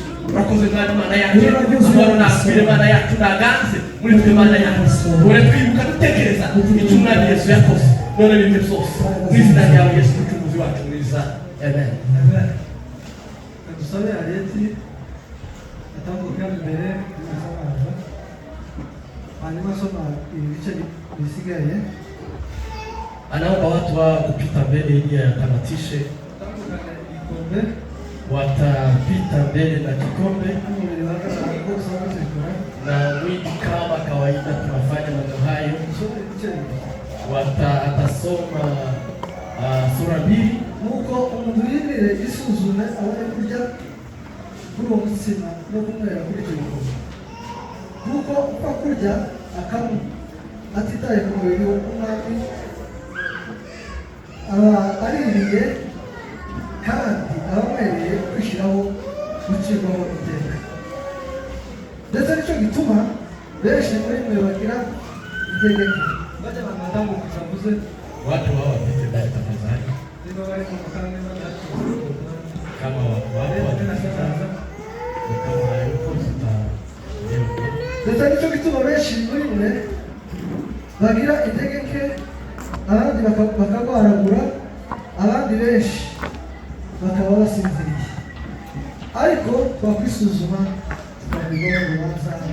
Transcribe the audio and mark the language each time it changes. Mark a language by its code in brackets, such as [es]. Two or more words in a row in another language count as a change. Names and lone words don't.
[rw] Urakoze mwami Mana yacu, amahoro nakwire Mana yacu naganze muri twe Mana yacu, ure twibuka dutekereza icyo mwami Yesu yakoze none n'ibyo byose. Mu izina ryawe Yesu mucunguzi wacu mwiza, amen. Dusabe Areti atambuka imbere y'amazi, hanyuma soma ibice bisigaye. [sw] Anaomba watu wa kupita mbele ili atamatishe, watapita mbele na kikombe na mwili kama kawaida tunafanya mambo hayo. Atasoma sura 2 [rw] nuko umuntu yirire isuzume abone kurya kuri uwo mutsima no kunywera kuri icyo gikombe, kuko upfa kurya akamu atitaye ku mubiri w'umwami aba aririye kandi abamwereye kwishyiraho gucirwaho iteka. Ndetse nicyo gituma benshi muri mwe bagira itegeko bajya banatambuka kuze [sw] watu wao wapite ndani tafadhali, ndio wale mkutano kama watu wanataka kama hayupo tuta. [rw] Ndetse nicyo gituma benshi muri mwe bagira intege nke, abandi bakagwaragura, abandi benshi bakaba basinziriye. Ariko twakwisuzuma tukabigwa mu rubanza.